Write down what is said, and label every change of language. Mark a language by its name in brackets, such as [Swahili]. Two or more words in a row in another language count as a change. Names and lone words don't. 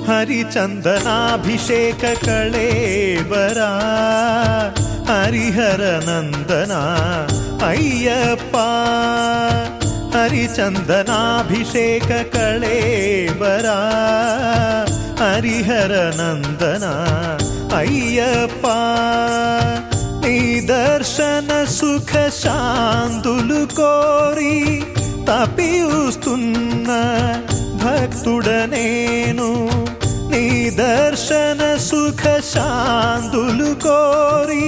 [Sanskrit] ಹರಿಚಂದನಾಭಿಷೇಕ ಕಳೇಬರ ಹರಿಹರ ನಂದನ ಅಯ್ಯಪ್ಪ ಹರಿಚಂದನಾಭಿಷೇಕ ಕಳೇಬರ ಹರಿಹರ ನಂದನ [Telugu] అయ్యప్ప నీ దర్శన సుఖ శాంతులు కోరి తపిస్తున్న భక్తుడనేను నీ దర్శన సుఖ శాంతులు కోరి